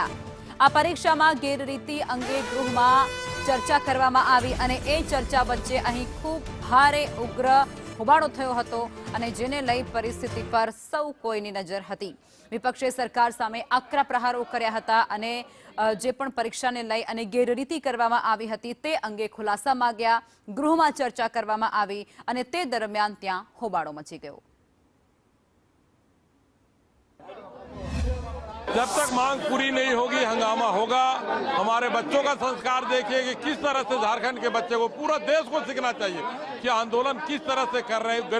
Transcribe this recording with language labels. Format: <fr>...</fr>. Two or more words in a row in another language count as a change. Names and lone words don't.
<gu>આ પરીક્ષામાં ગેરરીતિ અંગે ગૃહમાં ચર્ચા કરવામાં આવી અને એ ચર્ચા વચ્ચે અહીં ખૂબ ભારે ઉગ્ર હોબાળો થયો હતો અને જેને લઈ પરિસ્થિતિ પર સૌ કોઈની નજર હતી। વિપક્ષે સરકાર સામે આકરા પ્રહારો કર્યા હતા અને જે પણ પરીક્ષાને લઈ અને ગેરરીતિ કરવામાં આવી હતી તે અંગે ખુલાસા માગ્યા। ગૃહમાં ચર્ચા કરવામાં આવી અને તે દરમિયાન ત્યાં હોબાળો મચી ગયો।</gu> <hi>जब तक मांग पूरी नहीं होगी हंगामा होगा। हमारे बच्चों का संस्कार देखिए कि किस तरह से झारखंड के बच्चे को, पूरा देश को सीखना चाहिए कि आंदोलन किस तरह से कर रहे हैं।</hi>